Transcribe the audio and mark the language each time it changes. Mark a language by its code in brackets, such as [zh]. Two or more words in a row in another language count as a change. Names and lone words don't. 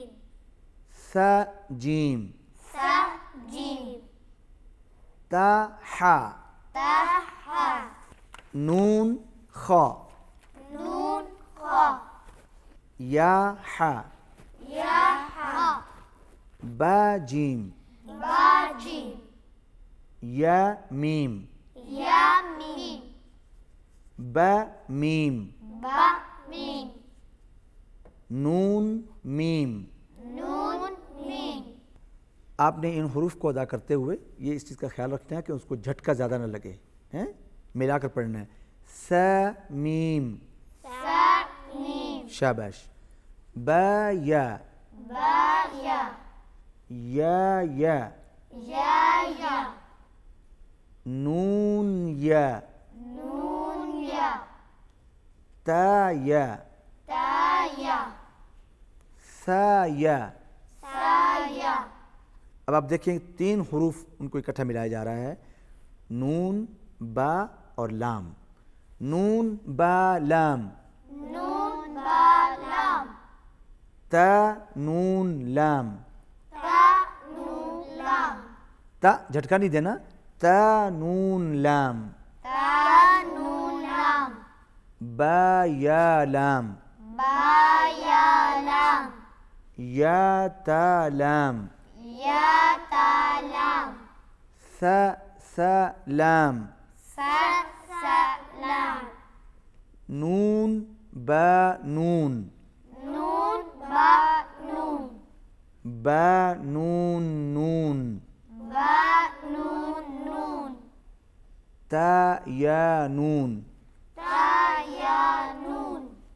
[ur] ثا جیم، سا جیم تا حا، تا ہا نون خا، نون خا یا حا، یا ہا با جیم، با جیم یا میم، یا میم با میم، با میم نون میم۔ نون میم آپ نے ان حروف کو ادا کرتے ہوئے یہ اس چیز کا خیال رکھنا ہے کہ اس کو جھٹکا زیادہ نہ لگے، ملا کر پڑھنا ہے۔ سا میم، سا میم شاباش۔ با یا، با یا یا یا نون یا نون یا تا یا تا یا سا یا. سا یا. اب آپ دیکھیں 3 حروف ان کو اکٹھا ملایا جا رہا ہے، نون با اور لام. نون با لام. نون با لام. تا نون لام. تا نون لام. تا جھٹکا نہیں دینا، تا نون لام. تا نون لام. با یا لام. با یا لام. یا تا لام. یا تا لام. سا لام. سا سا لام. نون با نون. نون با نون. با نون نون. با نون نون. تا یا نون. تا یا نون.